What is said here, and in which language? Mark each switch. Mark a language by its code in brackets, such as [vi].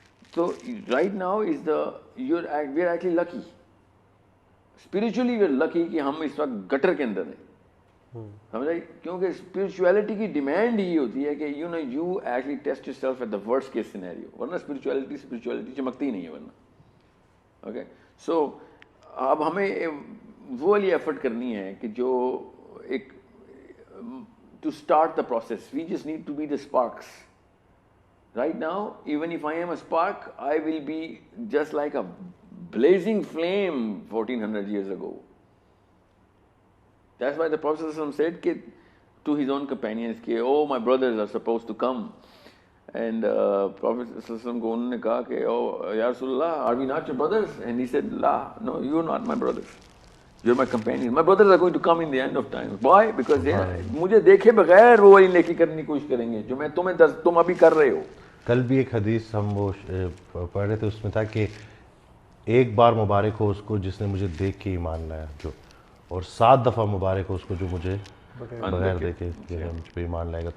[en] تو right now as the we are actually lucky, spiritually we are lucky [ur] کہ ہم اس وقت گٹر کے اندر ہیں, سمجھائی, کیونکہ [en] spirituality [ur] کی ڈیمانڈ یہ ہوتی ہے کہ [en] you actually test yourself at the worst case scenario, [ur] ورنہ اسپرچویلٹی چمکتی ہی نہیں ہے ورنہ. [en] okay so [ur] اب ہمیں وہ والی ایفرٹ کرنی ہے کہ جو ایک [en] To start the process we just need to be the sparks. Right now, even if I am a spark, I will be just like a blazing flame 1400 years ago. That's why the Prophet said to his own companions, oh, my brothers are supposed to come. And Prophet [ur] کو انہوں نے کہا کہ [en] oh, Ya Rasulullah, are we not your brothers? And he said, La, no, you are not my brothers. You're my companions. My brothers are going to come in the end of time. Why? Because [ur] مجھے دیکھے بغیر وہ والی نیکی کرنے کی کوشش کریں گے جو میں تم ابھی کر رہے ہو. کل بھی ایک حدیث ہم وہ پڑھ رہے تھے, اس میں تھا کہ ایک بار مبارک ہو اس کو جس نے مجھے دیکھ کے ایمان لایا, جو اور 7 دفعہ مبارک ہو اس کو جو مجھے بغیر دیکھے مجھ پہ ایمان لائے گا.